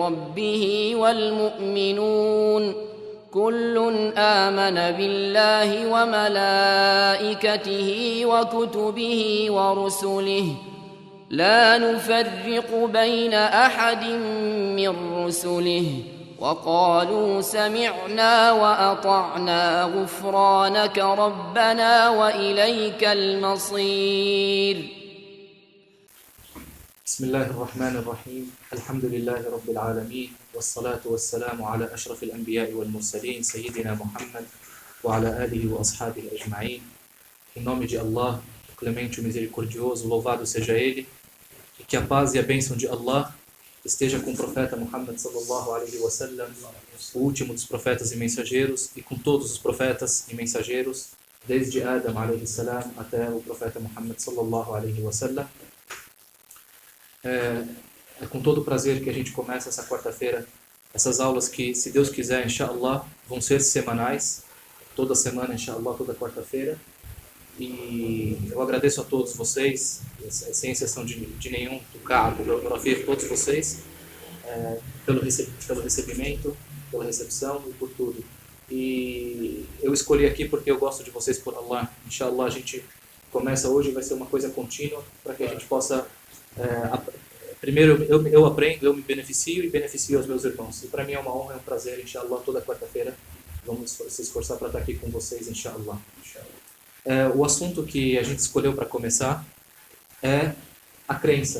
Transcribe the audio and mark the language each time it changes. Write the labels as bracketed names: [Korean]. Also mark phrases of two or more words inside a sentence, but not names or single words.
[Arabic] ربه والمؤمنون كل آمن بالله وملائكته وكتبه ورسله لا نفرق بين أحد من رسله وقالوا سمعنا وأطعنا غفرانك ربنا وإليك المصير. بسم الله الرحمن الرحيم. الحمد لله رب العالمين والصلاة والسلام على أشرف الأنبياء والمرسلين سيدنا محمد وعلى آله وأصحابه أجمعين. [Portuguese] Em nome de Allah, o clemente e misericordioso, louvado seja Ele, e que a paz e a bênção de Allah esteja com o profeta Muhammad [Arabic] صلى الله عليه وسلم, [Portuguese] o último dos profetas e mensageiros, e com todos os profetas e mensageiros, desde Adam [Arabic] عليه السلام [Portuguese] até o profeta Muhammad [Arabic] صلى الله عليه وسلم. [Portuguese] É com todo prazer que a gente começa essa quarta-feira, essas aulas que, se Deus quiser, inshallah, vão ser semanais, toda semana, inshallah, toda quarta-feira. E eu agradeço a todos vocês, sem exceção de nenhum, do Cabo, do Rafir, todos vocês, pelo recebimento, pela recepção e por tudo. E eu escolhi aqui porque eu gosto de vocês por Allah. Inshallah, a gente começa hoje, vai ser uma coisa contínua, para que a gente possa... primeiro eu aprendo, eu me beneficio e beneficio aos meus irmãos. E para mim é uma honra, é um prazer, inshallah, toda quarta-feira vamos se esforçar para estar aqui com vocês, inshallah. O assunto que a gente escolheu para começar é a crença.